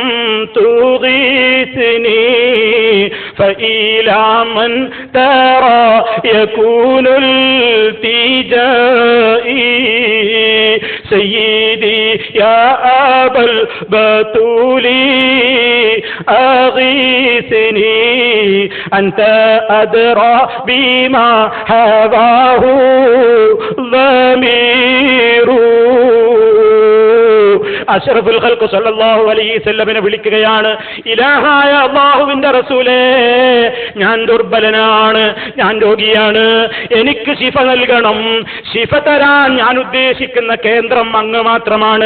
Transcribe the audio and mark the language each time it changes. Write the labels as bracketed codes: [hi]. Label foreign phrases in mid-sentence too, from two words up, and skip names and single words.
[ar] تغيثني فإلى من ترى يكون التجائي سيدي يا أبا البتول أغيثني أنت أدرى بما هواه ضمير. أشرف الخلق صلى الله عليه وسلم [ml] വിളിക്കുകയാണ്, ഇലാഹായ അല്ലാഹുവിന്റെ റസൂലേ, ഞാൻ ദുർബലനാണ്, ഞാൻ രോഗിയാണ്, എനിക്ക് ശിഫ നൽകണം. ശിഫ തരാൻ ഞാൻ ഉദ്ദേശിക്കുന്ന കേന്ദ്രം അങ്ങ് മാത്രമാണ്.